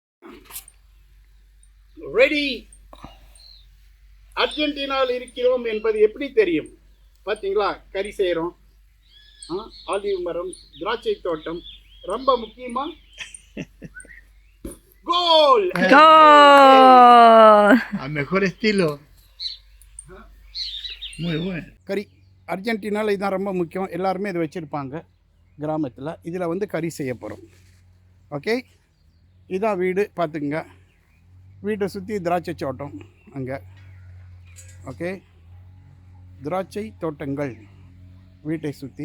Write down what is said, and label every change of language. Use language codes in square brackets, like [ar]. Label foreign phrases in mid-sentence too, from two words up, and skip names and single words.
[ta] ரெடி. அர்ஜென்டினாவில் இருக்கிறோம் என்பது எப்படி தெரியும்? பார்த்தீங்களா, கறி செய்கிறோம், ஆலிவ் மரம், திராட்சை தோட்டம், ரொம்ப முக்கியமா கோல். [es] Al mejor estilo. Muy bueno. [ta] கறி அர்ஜென்டினாவில் இதுதான் ரொம்ப முக்கியம். எல்லாருமே இதை வச்சுருப்பாங்க கிராமத்தில். இதில் வந்து கறி செய்ய போகிறோம். ஓகே, இதான் வீடு பார்த்துக்குங்க. வீட்டை சுற்றி திராட்சை தோட்டம் அங்கே. ஓகே, திராட்சை தோட்டங்கள் வீட்டை சுற்றி.